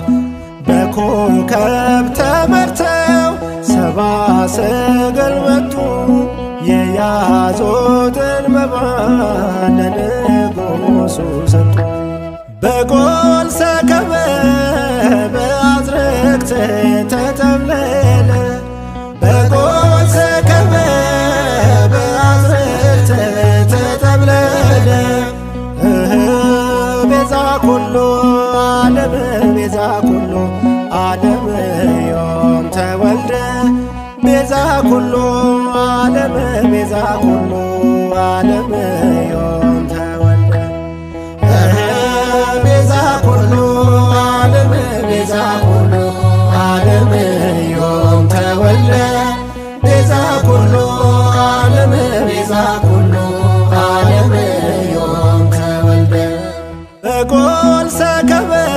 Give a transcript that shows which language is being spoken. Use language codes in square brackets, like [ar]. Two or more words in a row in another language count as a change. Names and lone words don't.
[am] በኮከብ ተመርተው ሰባ ሰገል መጡ የያዙትን መባ ለንጉሡ ሰጡ። [gez] በጎል ሰከበ በአዝርዕት ተጠብለለ በጎል ሰከበ በአዝርዕት ተጠብለለ ቤዛ ኩሉ ዓለም ቤዛ ኩሉ ዓለም ዮም ተወልደ ቤዛ ኩሉ ዓለም ቤዛ ኩሉ ዓለም ዮም ተወልደ ቤዛ ኩሉ ዓለም ቤዛ ኩሉ ዓለም ዮም ተወልደ ቤዛ ኩሉ ዓለም ቤዛ ኩሉ ዓለም ዮም ተወልደ በጎል ሰከበ